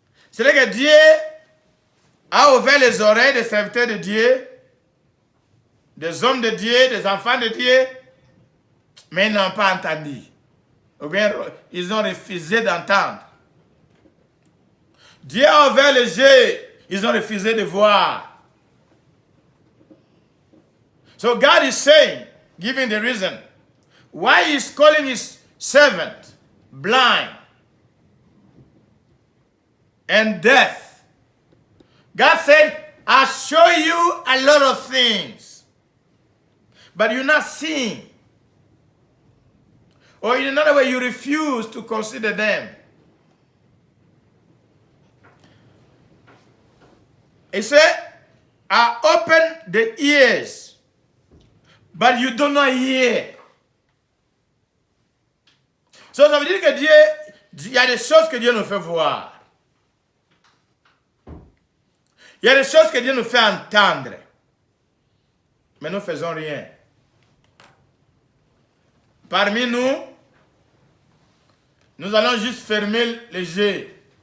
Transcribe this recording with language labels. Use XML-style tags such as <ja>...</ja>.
<fr>C'est que Dieu a ouvert les oreilles des serviteurs de Dieu, des hommes de Dieu, des enfants de Dieu, mais ils n'ont pas entendu. Ou bien ils ont refusé d'entendre. Dieu a ouvert les yeux, ils ont refusé de voir.</fr> <en>So God is saying, giving the reason why he is calling his servant blind and deaf. God said, I'll show you a lot of things, but you're not seeing. Or in another way, you refuse to consider them. He said, I open the ears, but you do not hear.</en> <fr>So, ça veut dire que Dieu, il y a des choses que Dieu nous fait voir. Il y a des choses que Dieu nous fait entendre. Mais nous ne faisons rien. Parmi nous, nous allons juste fermer les yeux.</fr>